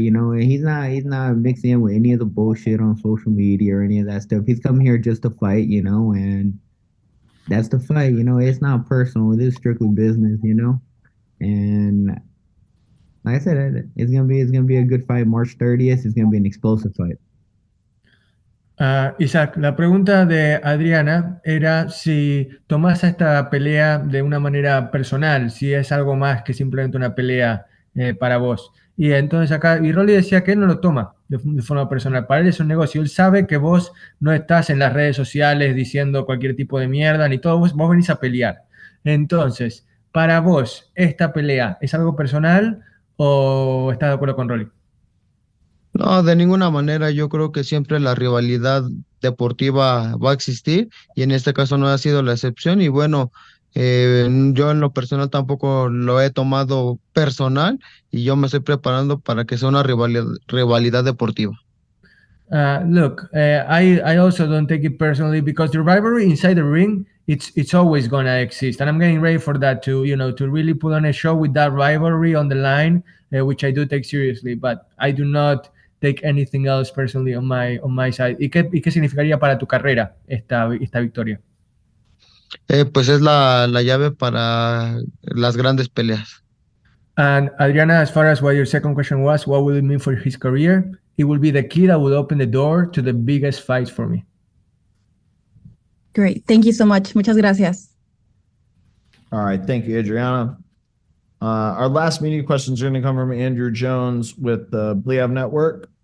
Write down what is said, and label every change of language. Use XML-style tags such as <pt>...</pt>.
<en>And he's not mixing in with any of the bullshit on social media or any of that stuff. He's coming here just to fight. And that's the fight. It's not personal. It is strictly business. And like I said, it's gonna be a good fight. March 30th. It's gonna be an explosive fight.</en> <es>Isaac, la pregunta de Adriana era si tomás esta pelea de una manera personal, si es algo más que simplemente una pelea para vos. Y entonces acá, y Rolly decía que él no lo toma de forma personal, para él es un negocio, él sabe que vos no estás en las redes sociales diciendo cualquier tipo de mierda, ni todo, vos venís a pelear. Entonces, para vos, ¿esta pelea es algo personal o estás de acuerdo con Rolly? No, de ninguna manera. Yo creo que siempre la rivalidad deportiva va a existir y en este caso no ha sido la excepción. Y bueno, yo en lo personal tampoco lo he tomado personal y yo me estoy preparando para que sea una rivalidad deportiva.</es> <en>Look, I also don't take it personally because the rivalry inside the ring, it's always gonna exist, and I'm getting ready for that to really put on a show with that rivalry on the line, which I do take seriously, but I do not take anything else personally on my side.</en> <es>¿Y qué significaría para tu carrera esta victoria? Pues es la llave para las grandes peleas.</es> <en>And Adriana, as far as what your second question was, what will it mean for his career? It will be the key that will open the door to the biggest fights for me. Great. Thank you so much.</en> <es>Muchas gracias.</es> <en>All right. Thank you, Adriana. Our last media questions are going to come from Andrew Jones with the Bliav Network.</en>